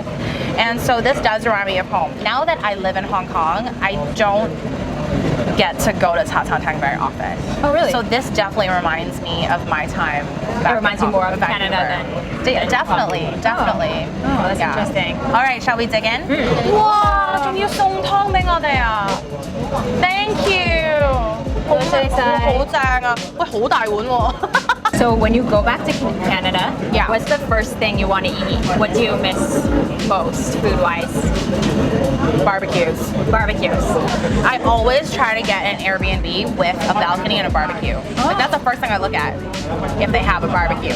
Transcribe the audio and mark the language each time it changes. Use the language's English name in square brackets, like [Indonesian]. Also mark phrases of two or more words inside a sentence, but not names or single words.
[English] And so this does remind me of home. Now that I live in Hong Kong, I don't get to go to cha-chan-tang very often. Oh, really? So this definitely reminds me of my time back It reminds you more of Vancouver. Canada than Definitely. Oh, that's interesting. All right, shall we dig in? [Cantonese] 哇，仲要送湯俾我哋啊 ！ [English] Thank you， [Cantonese] 好正啊！喂，好大碗喎。 [English] So when you go back to Canada, Yeah. what's the first thing you want to eat? What do you miss most food-wise? Barbecues. Barbecues. I always try to get an Airbnb with a balcony and a barbecue. Like that's the first thing I look at if they have a barbecue.